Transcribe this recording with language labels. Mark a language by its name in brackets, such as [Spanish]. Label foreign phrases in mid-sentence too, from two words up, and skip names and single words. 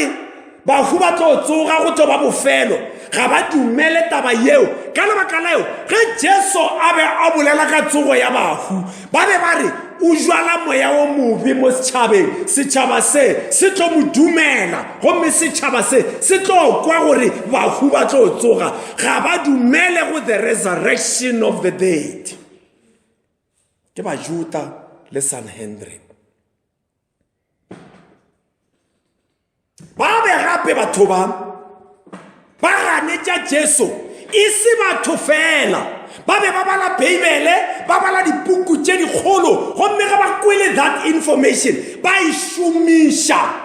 [Northern Sotho] bahu ba tlo tsoga go tloba bofelo ga ba dumele taba yeo ka lebaka la eo ge Jesu a be a bolela ka tsogo ya bahu ba be ba re o jwala moya o mobe mo setšhaba se tlo mo dumela gomme setšhaba se tlo kwa gore bahu ba tlo tsoga ga ba dumele go [English] the resurrection of the dead. [Northern Sotho] Ke Bajuda le Sanhedrin ba be gape batho ba ganetša Jesu e se batho fela ba be ba bala Bibele ba bala dipuku tše dikgolo gomme ge ba kwele [English] that information [Northern Sotho] ba e šomiša.